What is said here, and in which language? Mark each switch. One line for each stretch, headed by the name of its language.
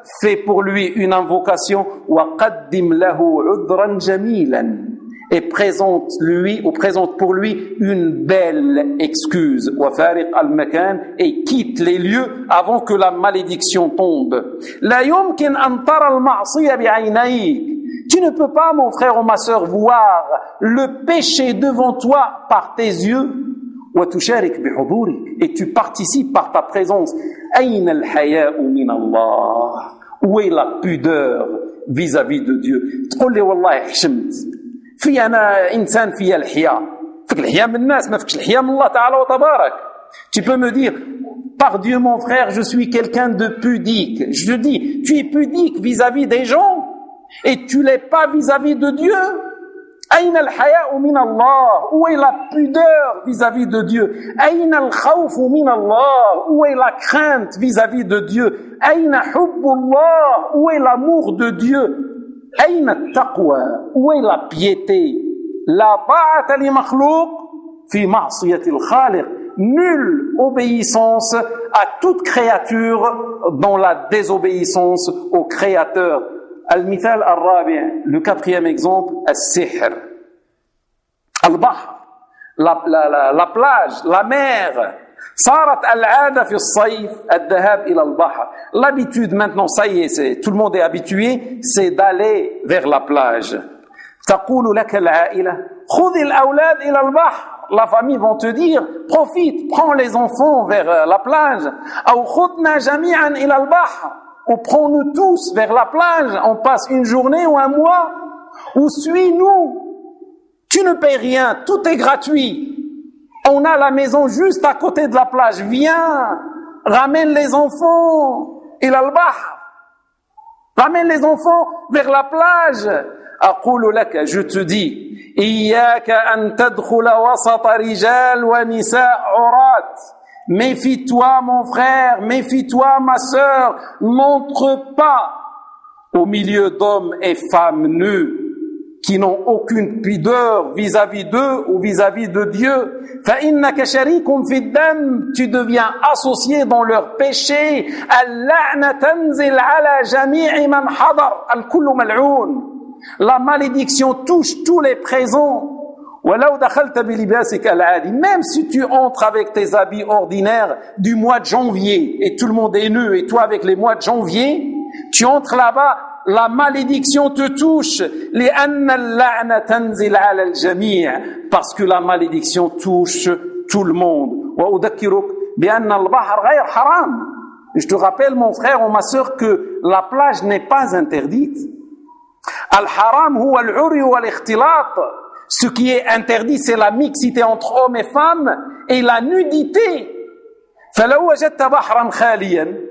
French: fais pour lui une invocation,
Arabic: وقدم له عذرا جميلا,
French: et présente lui ou présente pour lui une belle excuse,
Arabic: وفارق المكان,
French: et quitte les lieux avant que la malédiction tombe.
Arabic: لا يمكن أن ترى المعصية بعينيك,
French: tu ne peux pas, mon frère ou ma sœur, voir le péché devant toi par tes yeux,
Arabic: وتشارك بحضورك,
French: et tu participes par ta présence.
Arabic: أين الحياء من الله,
French: où est la pudeur vis-à-vis de Dieu,
Arabic: تقول لي والله حشمت, في أنا إنسان في الحياء, فيك الحياء من الناس, ما فيكش الحياء من الله تعالى وتبارك.
French: Tu peux me dire, par Dieu mon frère, je suis quelqu'un de pudique. Je te dis, tu es pudique vis-à-vis des gens et tu l'es pas vis-à-vis de Dieu.
Arabic: أين الحياء من الله,
French: où est la pudeur vis-à-vis de Dieu.
Arabic: أين الخوف من الله,
French: où est la crainte vis-à-vis de Dieu.
Arabic: أين حب الله,
French: où est l'amour de Dieu.
Arabic: أين التقوى,
French: où est la piété.
Arabic: لا طاعة لمخلوق في معصية الخالق,
French: nulle obéissance à toute créature dans la désobéissance au Créateur.
Arabic: المثال الرابع,
French: le quatrième exemple,
Arabic: السحر.
French: البحر, la plage, la mer.
Arabic: صارت العادة في الصيف الذهاب إلى البحر.
French: L'habitude maintenant, ça y est, tout le monde est habitué, c'est d'aller vers la plage.
Arabic: تقول لك العائلة, خذ الأولاد إلى البحر.
French: La famille vont te dire, profite, prends les enfants vers la plage.
Arabic: أو خذنا جميعا إلى البحر.
French: Ou prends-nous tous vers la plage, on passe une journée ou un mois, ou suis-nous, tu ne payes rien, tout est gratuit, on a la maison juste à côté de la plage, viens, ramène les enfants, il a le bar, ramène les enfants vers la plage.
Arabic: أقول لك,
French: je te dis,
Arabic: إياك أن تدخل وسط رجال ونساء عرات.
French: Méfie-toi, mon frère, méfie-toi, ma sœur, n'entre pas au milieu d'hommes et femmes nus qui n'ont aucune pudeur vis-à-vis d'eux ou vis-à-vis de Dieu.
Arabic: فَإِنَّكَ شَرِيكٌ فِي الدَّمِ,
French: tu deviens associé dans leur péché.
Arabic: اللَّعْنَ تَنْزِلْ عَلَى جَمِيعِ مَنْ حَضَرَ, الْكُلُّ مَلْعُونَ,
French: la malédiction touche tous les présents.
Arabic: وَلَوْ دَخَلْتَ بِلِبَاسِكَ الْعَادِ,
French: même si tu entres avec tes habits ordinaires du mois de janvier, et tout le monde est nu, et toi avec les mois de janvier, tu entres là-bas, la malédiction te touche.
Arabic: لِأَنَّ اللَّعْنَ تَنْزِلْ عَلَى الْجَمِيعِ,
French: parce que la malédiction touche tout le monde.
Arabic: وَأُذَكِّرُكَ بِأَنَّ الْبَحْرَ غَيْرَ حَرَامٍ,
French: Je te rappelle, mon frère ou ma sœur, que la plage n'est pas interdite.
Arabic: Al-haram huwa al-uri wa al-ikhtilat.
French: Ce qui est interdit, c'est la mixité entre hommes et femmes et la nudité.
Arabic: فَلَوْ وَجَدْتَ بَحْرًا خَالِيًا.